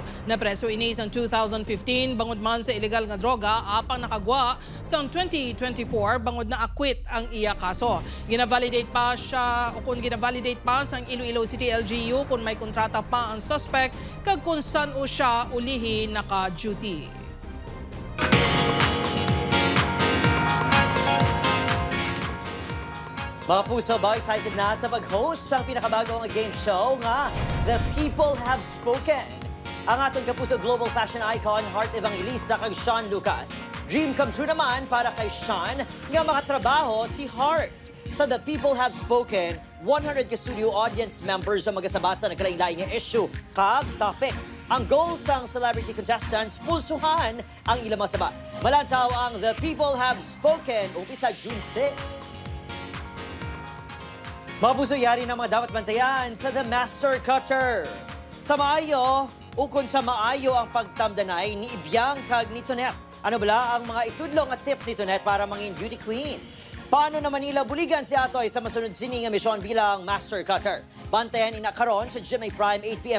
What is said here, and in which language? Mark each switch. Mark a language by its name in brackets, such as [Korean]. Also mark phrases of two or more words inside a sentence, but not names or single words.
[Hiligaynon] Napreso ini sang 2015 bangod man sa illegal nga droga apang nakagwa sang 2024 bangod na quit ang iya kaso. Gina-validate pa siya o kung gina-validate pa sa Iloilo City LGU kung may kontrata pa ang suspect kag kung saan o siya ulihi naka-duty. Mga puso ba, excited na sa pag-host sa pinakabagong game show nga The People Have Spoken. Ang atong kapuso [English] global fashion icon [Hiligaynon] Heart Evangelista kag Sean Lucas. [English] Dream come true [Hiligaynon] naman para kay Sean nga makatrabaho si Heart. Sa The People Have Spoken, 100 ka [English] studio audience members [Hiligaynon] ang magasabat sa nagkalain-laing nga issue kag topic. Ang goal sang [English] celebrity contestants, [Hiligaynon] pulsuhan ang ilang mga sabat. Malantaw ang The People Have Spoken, umpisa June 6. Mga puso, yari na mga dapat bantayan sa The Master Cutter. Sa maayo, ukon sa maayo ang pagtamdanay ni Ibyang kag ni Tonet. Ano bala ang mga itudlong at tips ni Tonet para mangin [English] beauty queen? [Hiligaynon] Paano naman nila buligan si Atoy sa masunod sining nga misyon bilang Master Cutter? Bantayan ina karon sa GMA Prime 8 p.m.